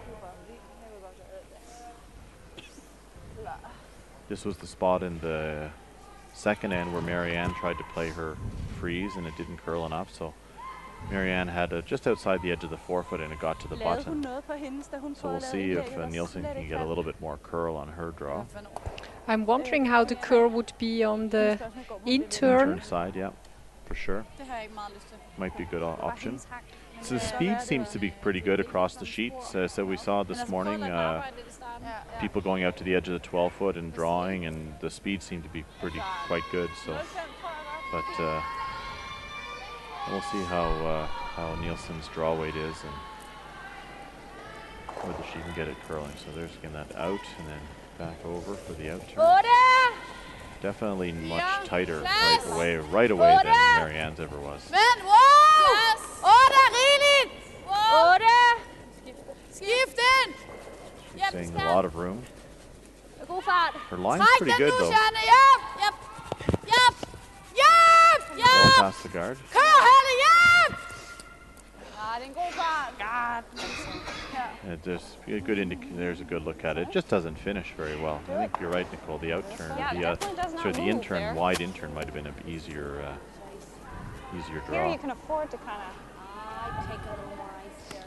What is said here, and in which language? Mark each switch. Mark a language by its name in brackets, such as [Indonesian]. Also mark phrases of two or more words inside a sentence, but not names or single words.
[English] This was the spot in the second end where Marianne tried to play her freeze and it didn't curl enough. So Marianne had just outside the edge of the forefoot and it got to the button. So we'll see if Nielsen can get a little bit more curl on her draw. I'm wondering how the curl would be on the in turn. Turn side, yeah. for sure. [Danish] Det har jeg ikke meget lyst til. [English] Might be a good option. [Danish] Hendes hak. Men [English] So the [Danish] det kan [English] speed [Danish] godt være, [English] seems to be pretty good across the sheets. So we saw [Danish] Men [English] this [Danish] altså, [English] morning [Danish] prøv at lade den arbejde lidt i starten. [English] people going out to the edge of the 12 foot and drawing, and the speed seemed to be quite good. So, [Danish] 05 tror jeg godt. [English] but we'll see how Nielsen's draw weight is and whether she can get it curling. So there's getting that out and then back over for the out turn. [Danish] 8. [English] Definitely much [Danish] Ja. [English] tighter [Danish] Plads. [English] right away than [Danish] 8. [English] Marianne's ever was. [Danish] Men, wow! 8 er rigeligt! 8. Skift den! [English] She's saying a lot of room. [Danish] God fart. [English] Her line's [Danish] Træk [English] pretty [Danish] den [English] good [Danish] nu, [English] though. [Danish] Janne. Jep. Jep. Jep. Jep. [English] Well [Danish] Jep. [English] past the guard. [Danish] Kør, Helle. Jep. Ja, det er en god fart. God. [English] There's a good look at it. It just doesn't finish very well. I think you're right, Nicole. The out turn, Yeah, it definitely does not the move intern, there. wide intern might have been an easier Here draw. you can afford to kind of, I take a little more ice there.